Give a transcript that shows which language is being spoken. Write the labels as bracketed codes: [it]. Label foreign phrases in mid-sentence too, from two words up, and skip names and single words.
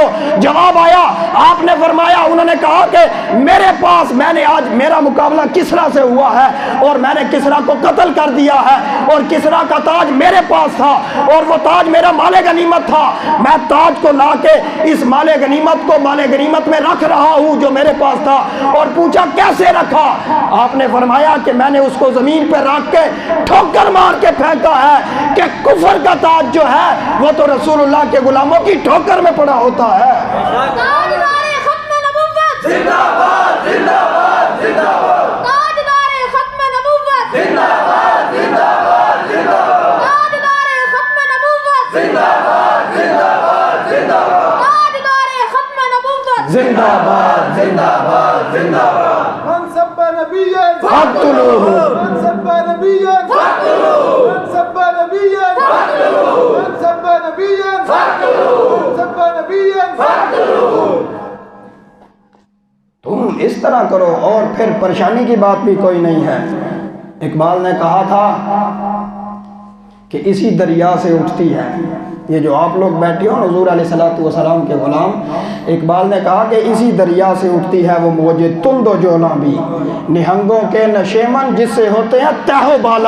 [ur] جواب آیا، آپ نے فرمایا، انہوں نے کہا کہ میرے پاس، میں نے آج میرا مقابلہ کسرا سے ہوا ہے اور میں نے کسرا کو قتل کر دیا ہے، اور کسرا کا تاج میرے پاس تھا اور وہ تاج میرا مال غنیمت تھا، میں تاج کو لا کے اس مال غنیمت کو مال غنیمت میں رکھ رہا ہوں جو میرے پاس تھا۔ اور پوچھا کیسے رکھا؟ آپ نے فرمایا کہ میں نے اس کو زمین پہ رکھ کے ٹھوکر مار کے پھینکا ہے کہ کفر کا تاج جو ہے وہ تو رسول اللہ کے غلاموں کی ٹھوکر میں پڑا ہوتا ہے۔ تاجدار ختم نبوت زندہ باد، زندہ باد، زندہ باد، تاجدار ختم نبوت زندہ باد، زندہ باد، زندہ باد، تاجدار ختم نبوت زندہ باد، زندہ باد، زندہ باد، تاجدار ختم نبوت زندہ باد، زندہ باد، زندہ باد۔ [ar] من سب نبيا فاقتلوه، من سب نبيا فاقتلوه، من سب نبيا فاقتلوه، من سب نبيا فاقتلوه، من سب نبيا فاقتلوه۔ [ur] تم اس طرح کرو اور پھر پریشانی کی بات بھی کوئی نہیں ہے۔ اقبال نے کہا تھا کہ اسی دریا سے اٹھتی ہے، یہ جو آپ لوگ بیٹھے ہو حضور [ar] علیہ الصلوۃ والسلام [ur] کے غلام، اقبال نے کہا کہ اسی دریا سے اٹھتی ہے وہ موجے تند و جولاں بھی، نہنگوں کے نشیمن جس سے ہوتے ہیں تہ و بالا۔